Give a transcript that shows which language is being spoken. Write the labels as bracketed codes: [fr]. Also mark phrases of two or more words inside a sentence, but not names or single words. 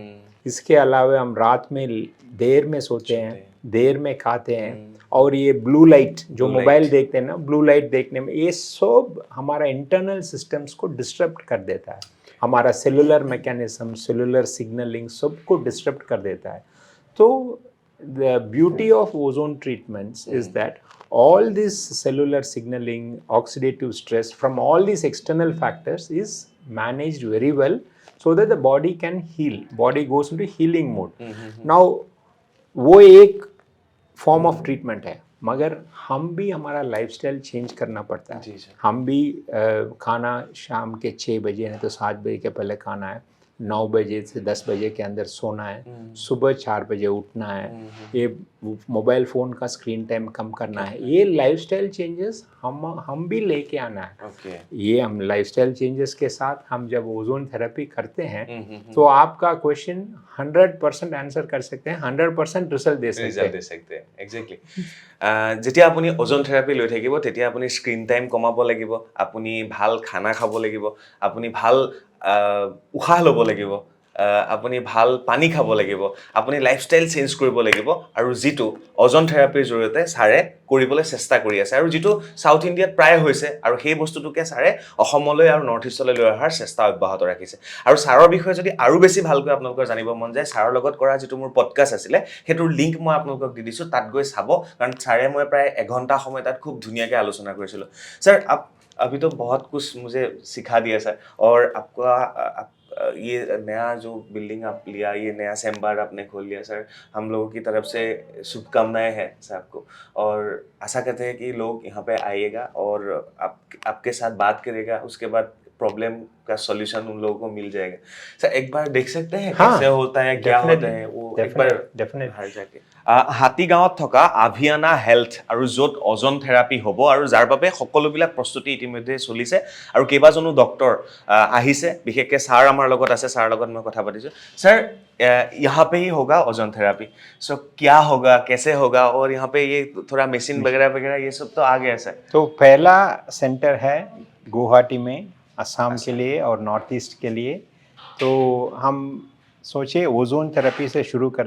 [hi] इसके अलावा हम रात में देर में सोते हैं, देर में खाते हैं, और ये [en] blue light [hi] जो मोबाइल देखते हैं ना, [en] blue light [hi] देखने में ये सब हमारा [en] internal systems [hi] को डिस्टर्ब कर देता है. हमारा [en] cellular mechanism, cellular signaling [hi] सबको डिस्टर्ब कर देता है. [en] तो the beauty of ozone treatments is that all this cellular signaling, oxidative stress from all these external factors is managed very well, so that the body can heal. Body goes into healing mode. [hi] Now वो एक [en] form of treatment [hi] है, मगर हम भी हमारा [en] lifestyle change [hi] करना पड़ता है. हम भी खाना शाम के 6 बजे नहीं तो 7 बजे के पहले खाना है, 9 बजे से 10 बजे के अंदर सोना है, सुबह 4 बजे उठना है, ये [en] mobile phone [hi] का [en] screen time [hi] कम करना है. ये [en] lifestyle changes [hi] हम भी लेके आना है. Okay. ये हम [en] lifestyle changes [hi] के साथ हम जब [en] ozone therapy [hi] करते हैं, तो आपका क्वेश्चन 100% आंसर कर सकते हैं, 100% रिजल्ट दे सकते हैं. एक्जेक्टली. [as] যেতিয়া আপুনি [en] ozone therapy [as] লৈ থাকিব তেতিয়া আপুনি [en] screen time [as] কমাব লাগিব, আপুনি ভাল খানা খাব লাগিব, আপুনি ভাল উশাহ ল'ব লাগিব, আপুনি ভাল পানী খাব লাগিব, আপুনি [en] lifestyle change [as] কৰিব লাগিব, আৰু যিটো ওজন থেৰাপিৰ জৰিয়তে ছাৰে কৰিবলৈ চেষ্টা কৰি আছে, আৰু যিটো সাউথ ইণ্ডিয়াত প্ৰায় হৈছে, আৰু সেই বস্তুটোকে ছাৰে অসমলৈ আৰু নৰ্থ ইষ্টলৈ লৈ অহাৰ চেষ্টা অব্যাহত ৰাখিছে. আৰু ছাৰৰ বিষয়ে যদি আৰু বেছি ভালকৈ আপোনালোকৰ জানিব মন যায়, ছাৰৰ লগত কৰা যিটো মোৰ পডকাষ্ট আছিলে সেইটোৰ লিংক মই আপোনালোকক দি দিছোঁ, তাত গৈ চাব, কাৰণ ছাৰে মই প্ৰায় এঘণ্টা সময় তাত খুব ধুনীয়াকৈ আলোচনা কৰিছিলোঁ. [hi] ছাৰ अभी तो बहुत कुछ मुझे सिखा दिया सर, और आपका ये नया जो बिल्डिंग आप लिया, ये नया चैम्बर आपने खोल लिया सर, हम लोगों की तरफ से शुभकामनाएं हैं सर आपको, और आशा करते हैं कि लोग यहाँ पे आइएगा और आपके साथ बात करेगा, उसके बाद प्रॉब्लम का सॉल्यूशन उन लोगों को मिल जाएगा. सर एक बार देख सकते हैं कैसे होता है, क्या होता है वो एक बार डेफिनेटली जाके. [as] হাতীগাঁৱত থকা আভিয়ানা হেল্থ, আৰু য'ত [en] ozone therapy [as] হ'ব, আৰু যাৰ বাবে সকলোবিলাক প্ৰস্তুতি ইতিমধ্যে চলিছে, আৰু কেইবাজনো ডক্টৰ আহিছে, বিশেষকৈ ছাৰ আমাৰ লগত আছে, ছাৰৰ লগত মই কথা পাতিছোঁ. [hi] ছাৰ यहाँ पे ही होगा [en] ozone therapy, [hi] सो क्या होगा, कैसे होगा, और यहाँ पे ये थोड़ा मशीन वगैरह वगैरह ये सब तो आ गया सर. तो पहला सेंटर है गुवाहाटी में, असम के लिए और नॉर्थ ईस्ट के लिए. तो हम सोचे [en] ozone therapy [hi] से शुरू करें.